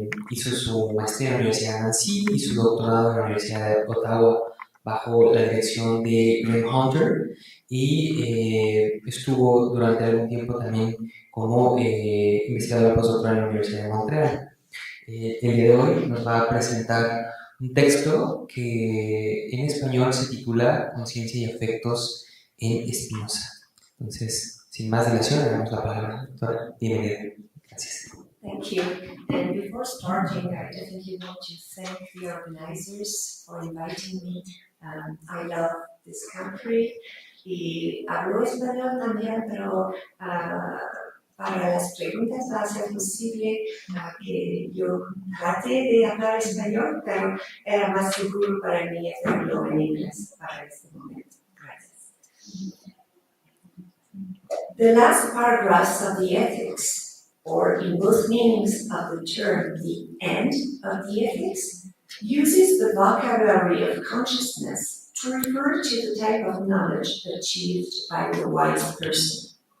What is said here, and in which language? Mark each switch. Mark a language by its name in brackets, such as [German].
[Spanish] Hizo su maestría en la Universidad de Nancy y su doctorado en la Universidad de Ottawa bajo la dirección de Graham Hunter, y estuvo durante algún tiempo también como investigadora postdoctoral en la Universidad de Montreal. El día de hoy nos va a presentar un texto que en español se titula Conciencia y afectos en Spinoza. Entonces, sin más dilación, le damos la palabra. Doctora, bienvenida. Gracias. [English] Thank you. And before starting, I definitely want to thank the organizers for inviting me. I love this country. [Spanish] Y hablo español también, pero para las preguntas va a ser posible que yo trate de hablar español, pero era más seguro para mí hacerlo en inglés para este momento. Gracias. [English] The last paragraphs of the Ethics, or in both meanings of the term, the end of the ethics, uses the vocabulary of consciousness to refer to the type of knowledge achieved by the wise person.